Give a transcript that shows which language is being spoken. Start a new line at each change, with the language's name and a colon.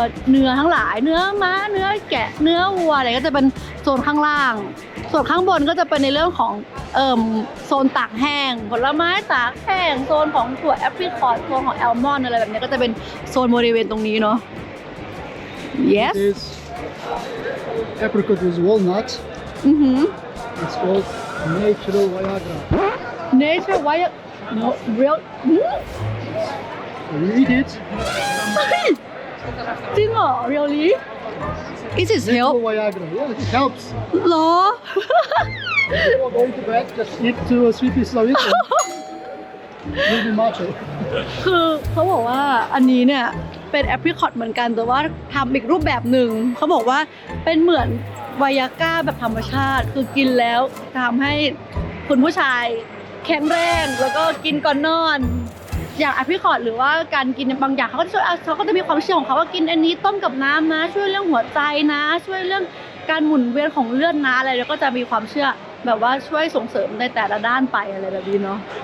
Thai: เนื้อทั้งหลายเนื้อม้าเนื้อแกะเนื้อวัวอะไรก็จะเป็นโซนข้างล่างส่วนข้างบนก็จะเป็นในเรื่องของโซนตากแห้งผลไม้ตากแห้งโซนของถั่วแอปริคอตโซนของแอลมอนด์อะไรแบบนี้ก็จะเป็นโซนบริเวณตรงนี้เนาะ yes
English: Apricot with walnut. It's called natural Viagra. Nature Viagra no real You eat it.
Thai: จริงเหรอ
English: really Is it help Natural Viagra. Yeah, it helps.
Thai: หรอ
English: Before going to bed, just eat 2 or 3 pieces of it. Maybe macho.
Thai: คือเขาบอกว่าอันนี้เนี่ยเป็นแอปริคอตเหมือนกันแต่ว่าทำอีกรูปแบบหนึ่งเขาบอกว่าเป็นเหมือนไวอาก้าแบบธรรมชาติคือกินแล้วทำให้คุณผู้ชายแข็งแรงแล้วก็กินก่อนนอนอย่างแอปริคอตหรือว่าการกินบางอย่างเขาก็จะมีความเชื่อของเขาว่ากินอันนี้ต้มกับน้ำนะช่วยเรื่องหัวใจนะช่วยเรื่องการหมุนเวียนของเลือดนะอะไรแล้วก็จะมีความเชื่อแบบว่าช่วยส่งเสริมในแต่ละด้านไปอะไรแบบนี้เนาะ